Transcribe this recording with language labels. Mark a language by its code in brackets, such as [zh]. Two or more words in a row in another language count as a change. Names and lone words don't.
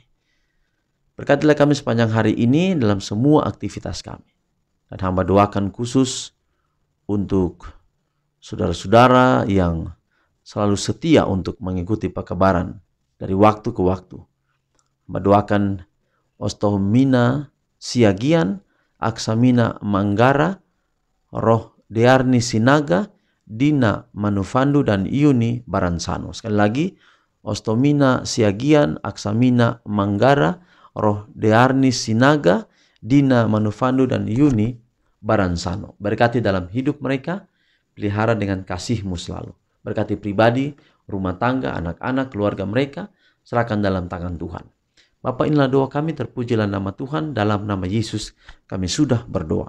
[id] Berkatilah kami sepanjang hari ini dalam semua aktivitas kami. Dan hamba doakan khusus untuk saudara-saudara yang selalu setia untuk mengikuti pekabaran dari waktu ke waktu. Hamba doakan Ostomina Siagian, Aksamina Manggara, Roh Dearni Sinaga, Dina Manufandu, dan Yuni Baransano. Sekali lagi, Ostomina Siagian, Aksamina Manggara, Roh Dearni Sinaga, Dina Manufandu, dan Yuni Baransano. Berkati dalam hidup mereka, pelihara dengan kasih-Mu selalu. Berkati pribadi, rumah tangga, anak-anak, keluarga mereka, serahkan dalam tangan Tuhan. Bapa, inilah doa kami, terpujilah nama Tuhan, dalam nama Yesus kami sudah berdoa.